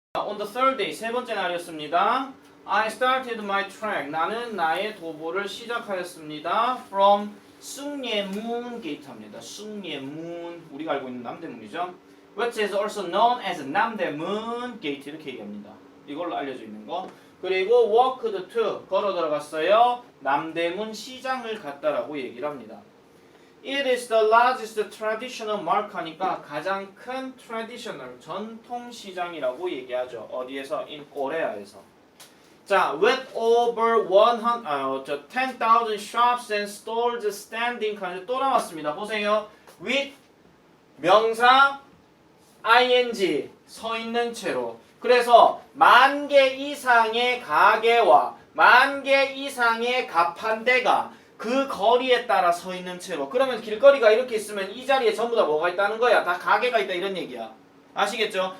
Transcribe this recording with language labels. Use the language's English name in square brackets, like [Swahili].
[English] on the third day, [Korean] 세 번째 날이었습니다. [English] I started my trek. [Korean] 나는 나의 도보를 시작하였습니다. From 숭례문 게이트입니다. 숭례문, 우리가 알고 있는 남대문이죠. [English] Which is also known as [Korean] 남대문 게이트 이렇게 얘기합니다. 이걸로 알려져 있는 거. 그리고 [English] walked to, [Korean] 걸어 들어갔어요. 남대문 시장을 갔다라고 얘기를 합니다. [English] It is the largest traditional market [Korean] 하니까 가장 큰 traditional, 전통 시장이라고 얘기하죠. 어디에서? in 코리아에서. [English] 자, with over 10,000 shops and stores standing [Korean] 또 나왔습니다. 보세요. with 명사 ing 서 있는 채로. 그래서 10,000개 이상의 가게와 10,000개 이상의 가판대가 그 거리에 따라 서 있는 채로. 그러면 길거리가 이렇게 있으면 이 자리에 전부 다 뭐가 있다는 거야? 다 가게가 있다 이런 얘기야. 아시겠죠?